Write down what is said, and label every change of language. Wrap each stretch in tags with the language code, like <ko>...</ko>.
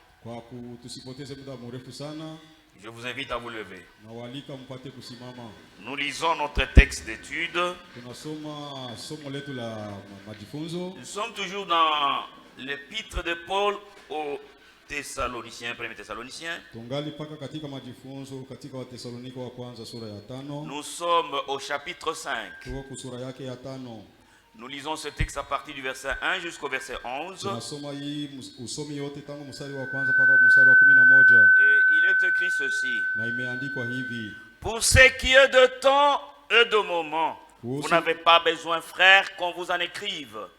<sw>Kwa tusipoteze muda mrefu sana,</sw> <fr>je vous invite à vous lever.</fr> <sw>na walika mpate kusimama.</sw> <fr>Nous lisons notre texte d'étude.</fr> <sw>Tunasoma somo letu la majifunzo.</sw> <fr>Nous sommes toujours dans l'épître de Paul aux Thessaloniciens, 1 Thessaloniciens.</fr> <sw>Tungali paka katika majifunzo katika Wathesalonike wa kwanza sura ya 5.</sw> <fr>Nous sommes au chapitre 5.</fr> <sw>Tuko kusura yake ya 5.</sw> <fr>Nous lisons ce texte à partir du verset 1 jusqu'au verset 11.</fr> <sw>Tunasoma hii usomi yote tangu mstari wa kwanza mpaka mstari wa 11.</sw> <fr>Et il est écrit ceci.</fr> <sw>Na imeandikwa hivi:</sw> <fr>Pour ce qui est de temps et de moment, vous n'avez pas besoin, frères, qu'on vous en écrive.</fr>